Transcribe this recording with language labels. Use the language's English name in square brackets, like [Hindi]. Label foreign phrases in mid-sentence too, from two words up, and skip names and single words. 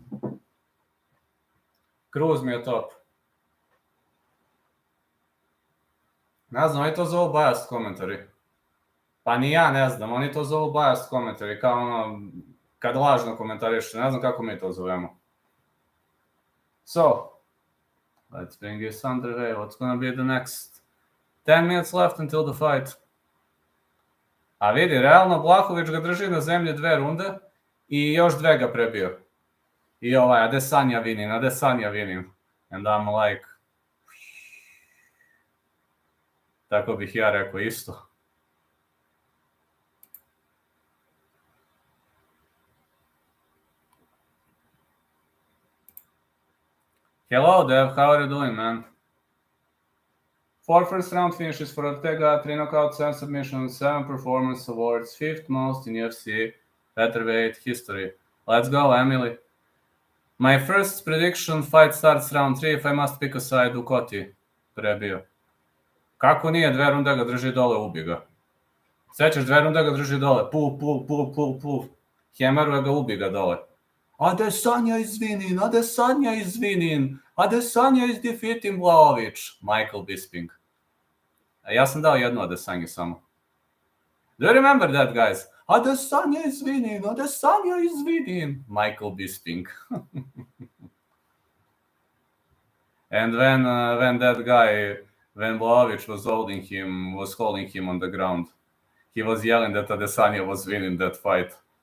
[Serbian] Cruz mi je top. Ne znam, oni to zovu [English] biased commentary. [Serbian] Pa ni ja ne znam, oni to zovu [English] biased commentary, [Serbian] kao ono, kad lažno komentariš, ne znam kako mi to zovemo. [English] So, Let's bring this underway. What's gonna be the next 10 minutes left until the fight? [Serbian] A vidi, realno Blahović ga drži na zemlji 2 runde i još 2 ga prebio. I Adesanya vinim. [English] And I'm like, [Serbian] tako bih ja rekao isto. [English] Hello, Dev. How are you doing, man? 4 first round finishes for Ortega, 3 knockouts, 7 submissions, 7 performance awards, 5th most in UFC featherweight history. Let's go, Emily. My first prediction, fight starts round 3. If I must pick a side, [Serbian] Ducote prebio. Kako nije 2 runde ga drži dole, ubi ga. Sećaš, 2 runde ga drži dole, puf. Hemeruje ga, ubi ga dole. [English] Adesanya is winning. Adesanya is defeating Blahović. Michael Bisping. [Serbian] Ja sam dao jednu Adesanju samo. [English] Do you remember that, guys? Adesanya is winning. Michael Bisping. And when that guy, when Blahović was holding him on the ground, he was yelling that Adesanya was winning that fight.